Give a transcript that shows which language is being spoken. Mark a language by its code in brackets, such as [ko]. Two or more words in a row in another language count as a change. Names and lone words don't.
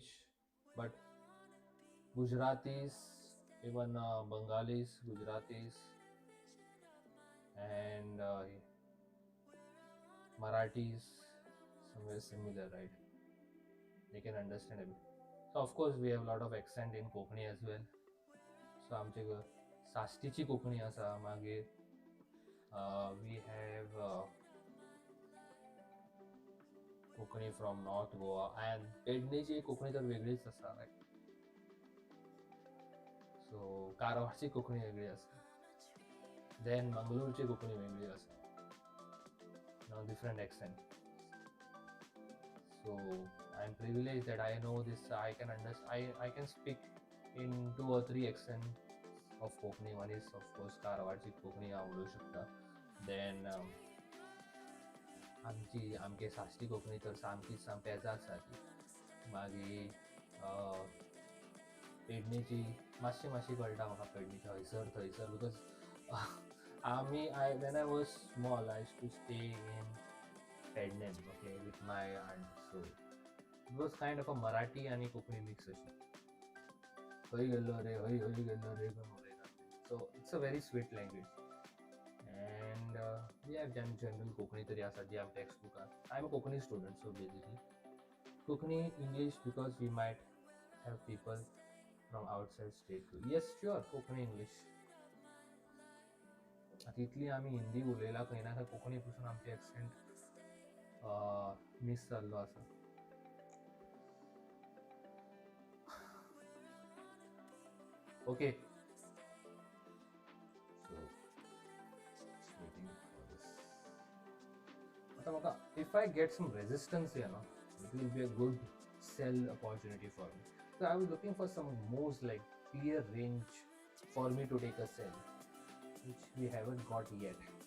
[en] But Gujaratis, even Bengalis, Gujaratis, and Marathis, somewhere similar, right? They can understand a bit. So of course we have a lot of accent in Konkani as well. [kok] So आमचे साश्टीची कोंकणी आसा, मागीर [en] we have [kok] कोंकणी [en] from North Goa, and [kok] पेडणेची कोंकणी तर वेगळीच आसा, [en] right? [kok] So कारवारची कोंकणी वेगळी आसा, then मंगळूरची कोंकणी वेगळी आसा. [en] Now different accent. So I'm privileged that I know this. I can understand. I can speak in 2 or 3 accents of Konkani. One is of course [kok] कारवारची कोंकणी हांव उलोवंक शकता. Then आमची साश्टी कोंकणी तर सामकीच पेजा आसा ती. मागीर पेडणेची मातशी कळटा म्हाका, पेडणेची थंयसर [en] बिकॉज when I was small I used to stay in Pednem, okay, with my aunt. So it was kind of a Marathi and Konkani mix अशी. [kok] हय गेल्लो रे, हय गेल्लो रे करून उलयता. [en] So it's a very sweet language. And we have general Konkani [kok] तरी आसा जी आमच्या [en] textbook. I'm a Konkani student, so basically Konkani English because we might have people from outside state too. Yes, sure, Konkani English. [kok] आता इतली आमी हिंदी उलयला खंय ना खंय कोंकणी पसून आमचे [en] accent miss [kok] जाल्लो आसा. [en] Okay. So waiting for this. [kok] आता म्हाका [en] if I get some resistance here, no, it will be a good sell opportunity for me. So I was looking for some moves like clear range for me to take a sell, which we haven't got yet.